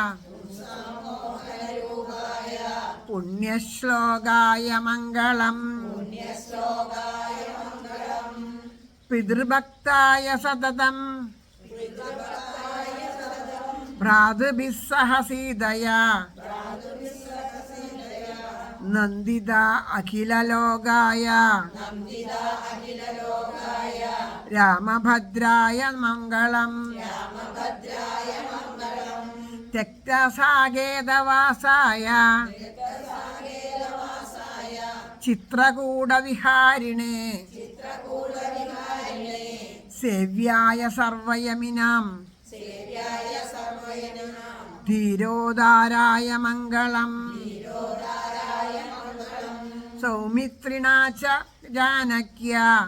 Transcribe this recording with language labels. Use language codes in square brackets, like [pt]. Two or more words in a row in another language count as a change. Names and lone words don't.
[sa] പുണ്യശ്ലോകായ മംഗളം പിതൃഭക്തായ സതതം ഭ്രാതൃഭിः സഹ സീതയാ നന്ദിത അഖിലലോകായ രാമഭദ്രായ മംഗളം त्यक्तसागेदवासाय चित्रकूटविहारिणे सेव्याय सर्वयमिनां धीरोदाराय मङ्गलम् सौमित्रिणा च जानक्या